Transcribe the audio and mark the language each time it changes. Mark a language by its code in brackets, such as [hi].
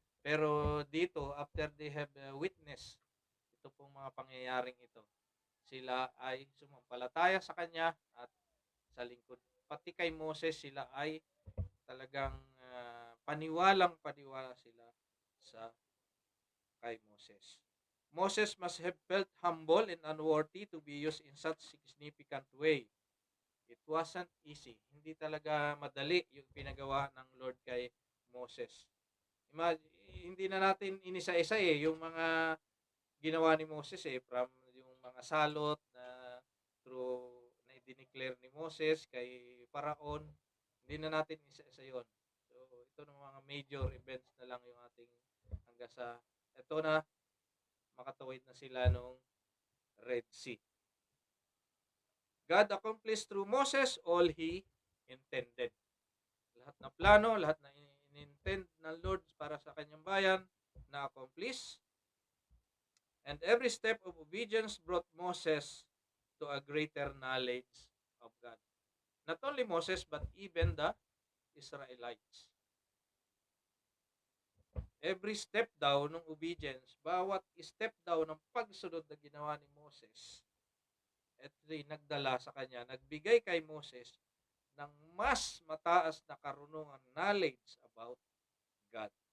[tl] Pero dito, [en] after they have witnessed [tl] ito pong mga pangyayaring ito, sila ay sumampalataya sa Kanya at sa lingkod. Pati kay Moses, sila ay talagang paniwalang paniwala sila sa kay Moses. [en] Moses must have felt humble and unworthy to be used in such significant way. It wasn't easy. [tl] Hindi talaga madali yung pinagawa ng Lord kay Moses. Hindi na natin inisa-isa yung mga ginawa ni Moses from yung mga salot na through na i-declare ni Moses kay Paraon. Hindi na natin isa-isa yon. So ito ng mga major events na lang yung ating hanggang sa ito na makatawid na sila nung Red Sea. [en] God accomplished through Moses all He intended. [tl] Lahat na plano, lahat na in-intend ng Lord para sa kanyang bayan, na-accomplish. [en] And every step of obedience brought Moses to a greater knowledge of God. Not only Moses, but even the Israelites. [tl] Every step daw ng obedience, bawat step daw ng pagsunod na ginawa ni Moses, ito'y nagdala sa kanya, nagbigay kay Moses ng mas mataas na karunungan, knowledge about God.